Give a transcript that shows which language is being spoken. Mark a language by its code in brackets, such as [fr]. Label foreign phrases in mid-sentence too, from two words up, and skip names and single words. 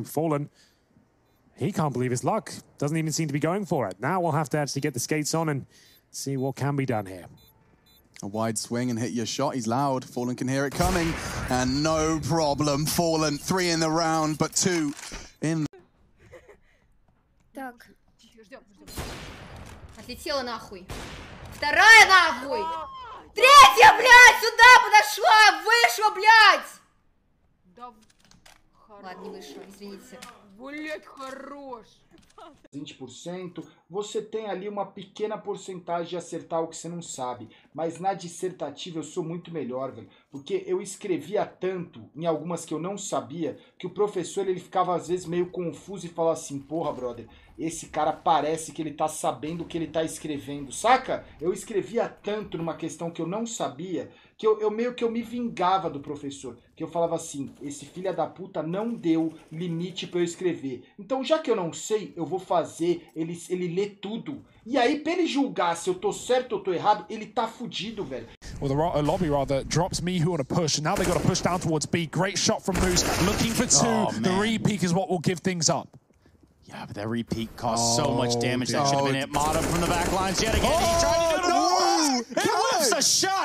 [en] Fallen, he can't believe his luck. Doesn't even seem to be going for it. Now we'll have to actually get the skates on and see what can be done here. A wide swing and hit your shot. He's loud. Fallen can hear it coming. And no problem. Fallen, 3 in the round, but 2 in. [ru] Так. Отлетела нахуй. Вторая нахуй. Третья, блядь, сюда подошла. Вышла, блядь. Да. Ладно, не вышла, извините. Блядь, хорош. [pt] 20%, você tem ali uma pequena porcentagem de acertar o que você não sabe, mas na dissertativa eu sou muito melhor, velho, porque eu escrevia tanto em algumas que eu não sabia, que o professor ele ficava às vezes meio confuso e falava assim, porra, brother, esse cara parece que ele tá sabendo o que ele tá escrevendo, saca? Eu escrevia tanto numa questão que eu não sabia, que eu meio que eu me vingava do professor, que eu falava assim, esse filho da puta não deu limite pra eu escrever. Então já que eu não sei, eu vou fazer ele ler tudo. E aí pra ele julgar se eu tô certo ou tô errado, ele tá fudido, velho. [en] Well, the lobby rather drops MEYERN on a push, and now they've got to push down towards B. Great shot from Moose, looking for 2. The re-peek is what will give things up. Yeah, but that repeat caused so much damage. That should have been it. Mata from the back lines yet again. He tried to do it. whiffs a shot.